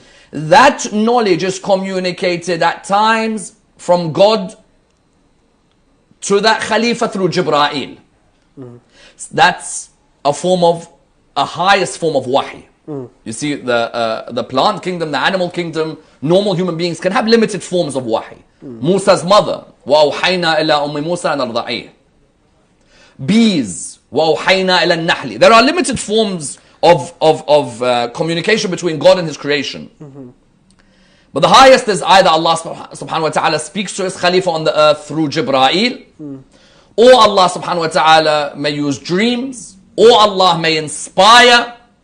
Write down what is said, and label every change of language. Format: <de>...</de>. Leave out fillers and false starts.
<en>That knowledge is communicated at times from God to that Khalifa through Jibra'il. That's a highest form of wahi. You see, the plant kingdom, the animal kingdom, normal human beings can have limited forms of wahi. Musa's mother,</en> <ar>وَأَوْحَيْنَا إِلَىٰ أُمِّ مُوسَىٰ أَنْ أَرْضَعِيهِ.</ar> <en>Bees,</en> <ar>وَأَوْحَيْنَا إِلَى النَّحْلِ.</ar> <en>There are limited forms of communication between God and His creation. But the highest is either Allah subhanahu wa ta'ala speaks to His Khalifa on the earth through Jibra'il, or Allah subhanahu wa ta'ala may use dreams, or Allah may inspire.</en>